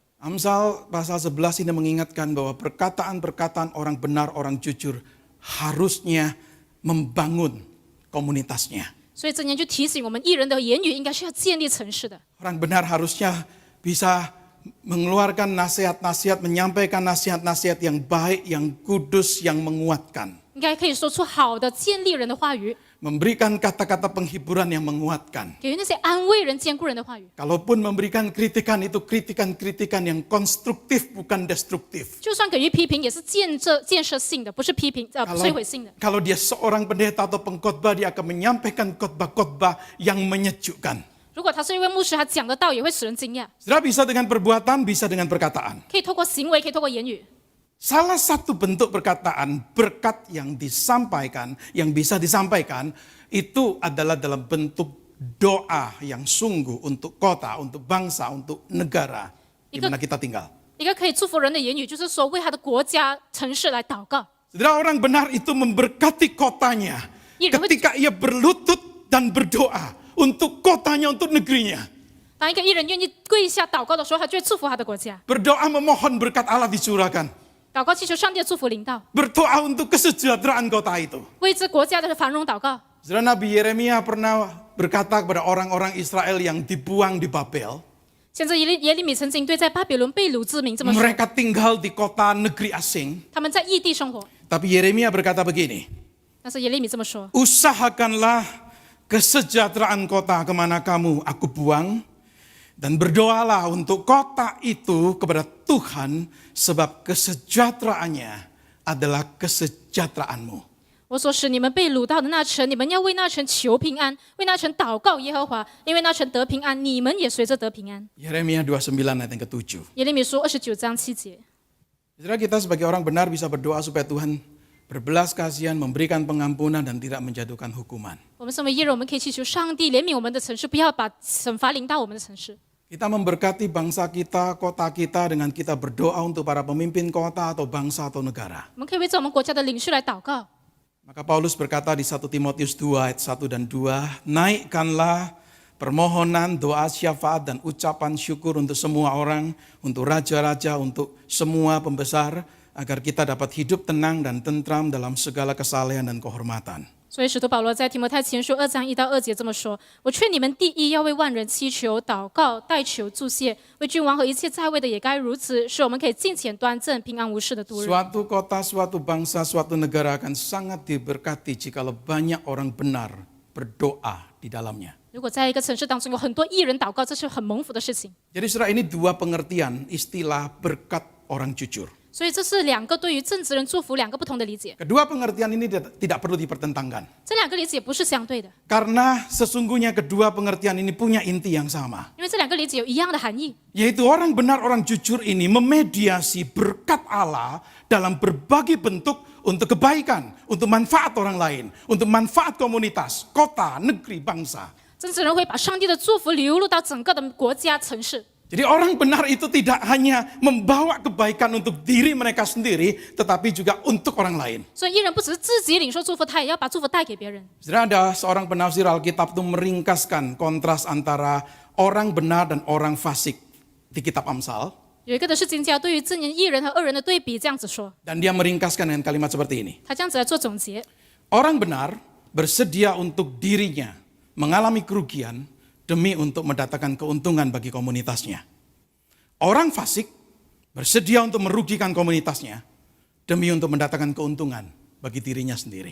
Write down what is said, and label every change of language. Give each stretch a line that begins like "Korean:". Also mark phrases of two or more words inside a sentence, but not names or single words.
Indonesian: Amsal pasal 11 ini mengingatkan bahwa perkataan-perkataan orang benar, orang jujur harusnya membangun komunitasnya.
Chinese: 所以箴言就提醒我们，义人的言语应该是要建立城市的。
Indonesian: Orang benar harusnya bisa mengeluarkan nasihat-nasihat, menyampaikan nasihat-nasihat yang baik, yang kudus, yang menguatkan.
Chinese: 应该可以说出好的建立人的话语，
Indonesian: Memberikan kata-kata penghiburan yang menguatkan.
Chinese: 给予那些安慰人、坚固人的话语。
Indonesian: Kalaupun memberikan kritikan itu kritikan-kritikan yang konstruktif bukan destruktif.
Chinese: 就算给予批评，也是建设性的，不是批评摧毁性的。
Indonesian: Kalau dia seorang pendeta atau pengkhotbah, dia akan menyampaikan khotbah-khotbah yang menyejukkan.
Chinese: 如果他是一位牧师，他讲的道也会使人惊讶。
Indonesian: Saudara, bisa dengan perbuatan, bisa dengan perkataan.
Chinese: 可以透过行为，可以透过言语。
Indonesian: Salah satu bentuk perkataan berkat yang disampaikan, yang bisa disampaikan, itu adalah dalam bentuk doa yang sungguh untuk kota, untuk bangsa, untuk negara di mana kita tinggal.
Chinese: 一个可以祝福人的言语，就是说为他的国家、城市来祷告。
Indonesian: Saudara, orang benar itu memberkati kotanya ketika ia berlutut dan berdoa untuk kotanya, untuk negerinya.
Chinese: 当一个义人愿意跪下祷告的时候，他就会祝福他的国家。
Indonesian: Berdoa memohon berkat Allah dicurahkan.
Chinese: 祷告祈求上帝的祝福临到，
Indonesian: Berdoa untuk kesejahteraan kota itu.
Chinese: 为这国家的繁荣祷告。
Indonesian: Saudara, Nabi Yeremia pernah berkata kepada orang-orang Israel yang dibuang di Babel.
Chinese: 先知耶利米曾经对在巴比伦被掳之民这么说，
Indonesian: Mereka tinggal di kota negeri asing.
Chinese: 他们在异地生活。
Indonesian: Tapi Yeremia berkata begini,
Chinese: 但是耶利米这么说，
Indonesian: Usahakanlah kesejahteraan kota kemana kamu aku buang, dan berdoalah untuk kota itu kepada Tuhan, sebab kesejahteraannya adalah kesejahteraanmu.
Chinese: 我所使你们被掳到的那城，你们要为那城求平安，为那城祷告耶和华，因为那城得平安，你们也随着得平安。
Indonesian: Yeremia 29 ayat yang ke-7.
Chinese: 耶利米书29章7节。
Indonesian: Saudara, kita sebagai orang benar bisa berdoa supaya Tuhan berbelas kasihan, memberikan pengampunan dan tidak menjatuhkan hukuman.
Chinese: 我们身为义人，我们可以祈求上帝怜悯我们的城市，不要把惩罚临到我们的城市。
Indonesian: Kita memberkati bangsa kita, kota kita dengan kita berdoa untuk para pemimpin kota atau bangsa atau negara.
Chinese: 我们可以为着我们国家的领袖来祷告。
Indonesian: Maka Paulus berkata di 1 Timotius 2 ayat 1 dan 2, naikkanlah permohonan, doa, syafaat dan ucapan syukur untuk semua orang, untuk raja-raja, untuk semua pembesar, agar kita dapat hidup tenang dan tentram dalam segala kesalehan dan kehormatan.
Chinese: 所以使徒保罗在提摩太前书2章1到2节这么说：我劝你们第一要为万人祈求、祷告、代求、祝谢，为君王和一切在位的也该如此，使我们可以敬虔端正、平安无事的度日。
Indonesian: Suatu kota, suatu bangsa, suatu negara akan sangat diberkati jikalau banyak orang benar berdoa di dalamnya.
Chinese: 如果在一个城市当中有很多义人祷告，这是很蒙福的事情。
Indonesian: Jadi saudara, ini dua pengertian istilah berkat orang jujur.
Chinese: 所以这是两个对于正直人祝福两个不同的理解，
Indonesian: Kedua pengertian ini tidak perlu dipertentangkan.
Chinese: 这两个理解不是相对的，
Indonesian: Karena sesungguhnya kedua pengertian ini punya inti yang sama.
Chinese: 因为这两个理解有一样的含义，
Indonesian: Yaitu orang benar, orang jujur ini memediasi berkat Allah dalam berbagai bentuk untuk kebaikan, untuk manfaat orang lain, untuk manfaat komunitas, kota, negeri, bangsa.
Chinese: 正直人会把上帝的祝福流入到整个的国家、城市。
Indonesian: Jadi orang benar itu tidak hanya membawa kebaikan untuk diri mereka sendiri, tetapi juga untuk orang lain.
Chinese: 所以义人不只是自己领受祝福，他也要把祝福带给别人。
Indonesian: Saudara, ada seorang penafsir Alkitab itu meringkaskan kontras antara orang benar dan orang fasik di kitab Amsal.
Chinese: 有一个的是经家对于正人、义人和恶人的对比，这样子说，
Indonesian: Dan dia meringkaskan dengan kalimat seperti ini.
Chinese: 他这样子来做总结。
Indonesian: Orang benar bersedia untuk dirinya mengalami kerugian demi untuk mendatangkan keuntungan bagi komunitasnya. Orang fasik bersedia untuk merugikan komunitasnya demi untuk mendatangkan keuntungan bagi dirinya sendiri.